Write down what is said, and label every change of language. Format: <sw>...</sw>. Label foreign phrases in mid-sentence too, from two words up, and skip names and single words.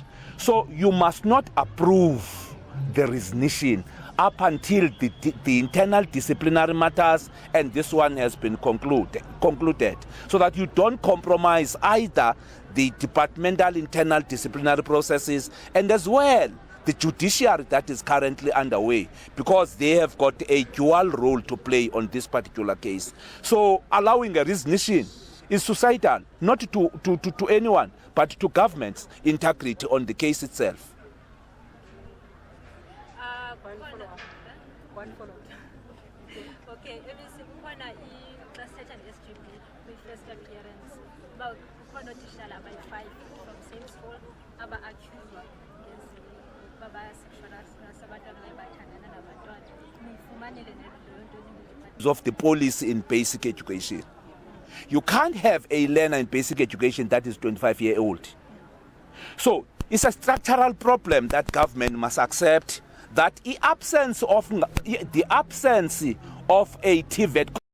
<en>So you must not approve the resignation up until the internal disciplinary matters and this one has been concluded, so that you don't compromise either the departmental internal disciplinary processes and as well the judiciary that is currently underway, because they have got a dual role to play on this particular case. So allowing a resignation is suicidal, not to anyone, but to government's integrity on the case itself. One follow-up.</en> <xh>Okay, ebese kukhona i-</xh> <en>class and SGB</en> <xh>kwi-</xh> <en>first appearance</en> <xh>uba kukhona otitshala abayi-5</xh> <en>from same school</en> <xh>aba-accuswa uba bayasexualisa abantwana baye bathandana nabantwana niyifumanele leyo nto</xh> <en>Of the policy in basic education. You can't have a learner in basic education that is 25-year-old. So it's a structural problem that government must accept, that the absence of a TVET,</en>